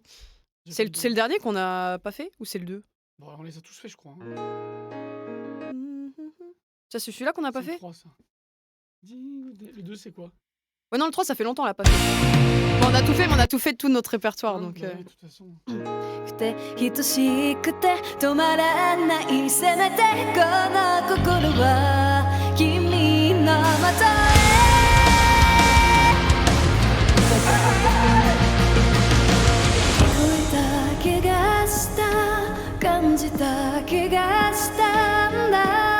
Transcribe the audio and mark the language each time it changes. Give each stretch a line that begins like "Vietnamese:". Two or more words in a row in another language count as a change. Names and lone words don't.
French: C'est le dernier qu'on a pas fait ou c'est le 2? Bon, on les a tous fait, je crois. Ça, c'est celui-là qu'on n'a pas fait? Le 3, ça. Le 2, c'est quoi? Ouais, non, le 3, ça fait longtemps, on l'a pas fait. Bon, on a tout fait, mais on a tout fait de tout notre répertoire, donc. De toute façon.
Japanese: 等しくて止まらないせめてこの心は君のもとへ聞こえた気がした感じた気がしたんだ